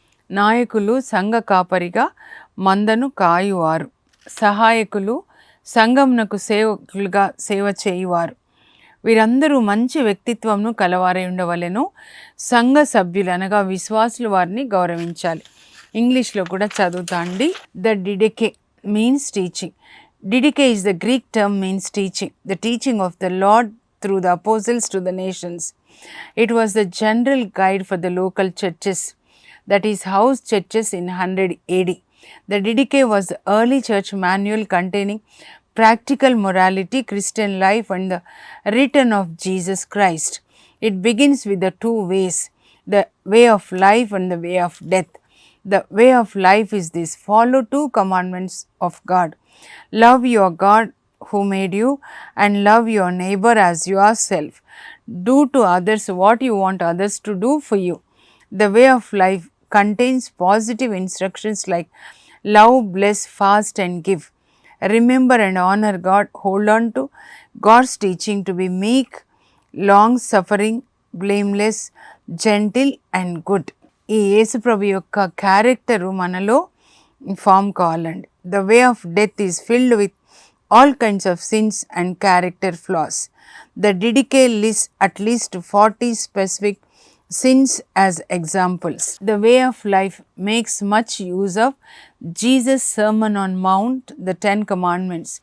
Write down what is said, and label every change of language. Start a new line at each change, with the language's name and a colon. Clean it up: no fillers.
Telugu: నాయకులు సంఘ కాపరిగా మందను కాయువారు. సహాయకులు సంఘమునకు సేవకులుగా సేవ చేయువారు. వీరందరూ మంచి వ్యక్తిత్వంను కలవారై ఉండవలెను. సంఘ సభ్యులు అనగా విశ్వాసులు వారిని గౌరవించాలి. ఇంగ్లీష్లో కూడా చదువుతా అండి.
English: The Didache means teaching. Didache is the Greek term means teaching, the teaching of the Lord through the apostles to the nations. It was the general guide for the local churches, that is house churches in 100 AD. The Didache was the early church manual containing practical morality, Christian life and the return of Jesus Christ. It begins with the 2 ways, the way of life and the way of death. The way of life is this: follow 2 commandments of God. Love your God who made you and love your neighbor as yourself. Do to others what you want others to do for you. The way of life contains positive instructions like love, bless, fast and give. Remember and honor God. Hold on to God's teaching to be meek, long suffering, blameless, gentle and good.
Telugu: ఈ యేసు ప్రభు యొక్క character మనలో form కావాలండి.
English: The way of death is filled with all kinds of sins and character flaws. The Didache lists at least 40 specific sins as examples. The Way of Life makes much use of Jesus' Sermon on Mount, the 10 Commandments.